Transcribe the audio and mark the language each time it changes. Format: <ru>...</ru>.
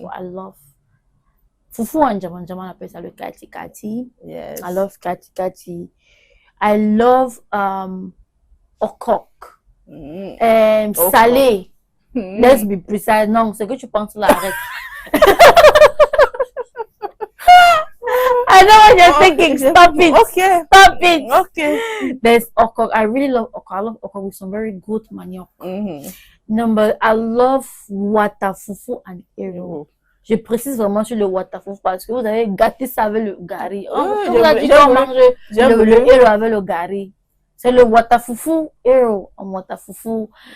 <en>So I love</en> <fr>fufu en Jaman, on appelle ça le kati kati.</fr> <en>Yes. I love kati kati. I love okok. Okok.</en> <fr>Salé. Mm.</fr> <en>Let's be precise.</en> <fr>Non, c'est que tu penses là, arrête.</fr> <en>I know what you're thinking. Stop it. Okay. Stop it. Okay. There's okok. I really love okok. I love okok with some very good manioc. Mhm. Number, I love watafufu and ero.</en> <fr>Je précise vraiment sur le watafufu parce que vous avez gâté ça avec le gari. On vous a dit qu'on mange le ero avec le gari. C'est le watafufu, ero en watafufu.</fr>